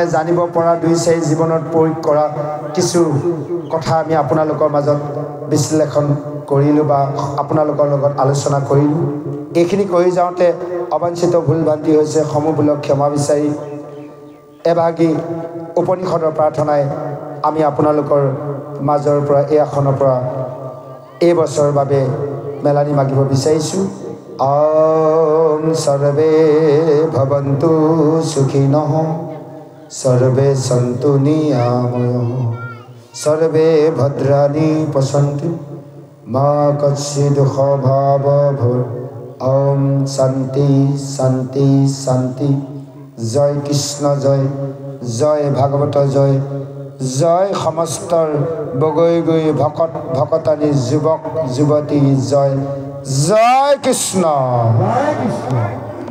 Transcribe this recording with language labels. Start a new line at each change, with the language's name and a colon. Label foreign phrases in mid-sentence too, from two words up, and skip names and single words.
Assamese: জানিব পৰা দুই চাৰি জীৱনত প্ৰয়োগ কৰা কিছু কথা আমি আপোনালোকৰ মাজত বিশ্লেষণ কৰিলোঁ বা আপোনালোকৰ লগত আলোচনা কৰিলোঁ এইখিনি কৰি যাওঁতে অবাঞ্ছিত ভুল ভ্ৰান্তি হৈছে সমূহবিলাক ক্ষমা বিচাৰি এভাগী উপনিষদৰ প্ৰাৰ্থনাই আমি আপোনালোকৰ মাজৰ পৰা এই আসনৰ পৰা এই বছৰৰ বাবে মেলানি মাগিব বিচাৰিছোঁ
Sanskrit: ॐ सर्वे भवन्तु सुखिनः सर्वे सन्तु निरामयाः सर्वे भद्राणि पश्यन्तु मा कश्चित् दुःखभाग् भवेत् ॐ शान्ति शान्ति शान्ति जय कृष्ण जय जय भागवत जय जय समस्तर बगৈ গৈ
Assamese: ভকত ভকতানী যুৱক যুৱতী জয় জয় কৃষ্ণ।